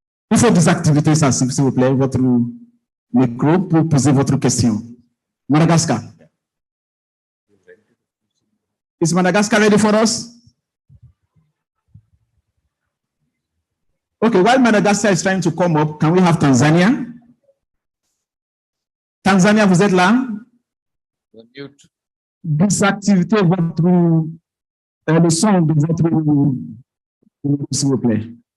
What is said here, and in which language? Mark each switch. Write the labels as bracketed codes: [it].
[fr] il faut désactiver ça, s'il vous plaît, votre micro pour poser votre question. Madagascar. [en] Is Madagascar ready for us? Okay, while Madagascar is trying to come up, can we have Tanzania? [fr] Tanzania, vous êtes là? [en] Mute. [fr] Désactivez votre le son de votre, s'il vous plaît.